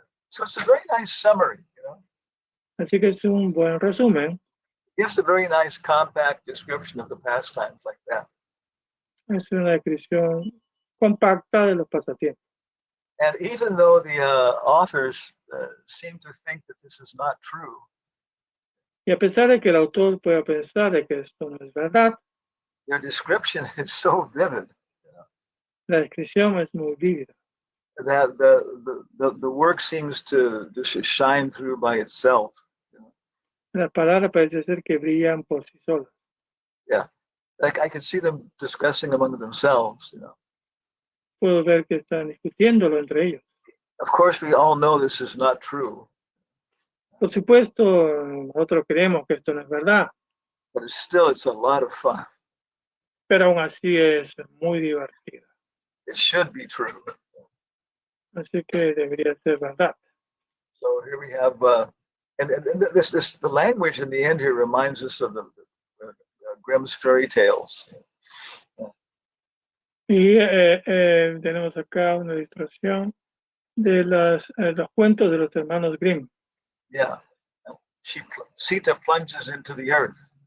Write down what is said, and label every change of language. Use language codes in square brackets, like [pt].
[en] So it's a very nice summary, you know. [es] Así que es un buen resumen. [en] Yes, a very nice compact description of the pastimes like that. [es] Es una descripción compacta de los pasatiempos. [en] And even though the authors seem to think that this is not true, [es] Y a pesar de que el autor pueda pensar de que esto no es verdad, [en] their description is so vivid [es] la descripción es muy vívida. [en] that the work seems to shine through by itself. [es] Las palabras parece ser que brillan por sí solas. [en] Yeah, like I could see them discussing among themselves, you know. [es] Puedo ver que están discutiéndolo entre ellos. [en] Of course, we all know this is not true, [es] Por supuesto, nosotros creemos que esto no es verdad, [en] but it's a lot of fun. [es] pero aún así es muy divertida. [en] It should be true. [es] Así que debería ser verdad. [en] So here we have, and this the language in the end here reminds us of the Grimm's fairy tales. [es] Y tenemos acá una ilustración de los cuentos de los hermanos Grimm. [en] Yeah, Sita plunges into the earth.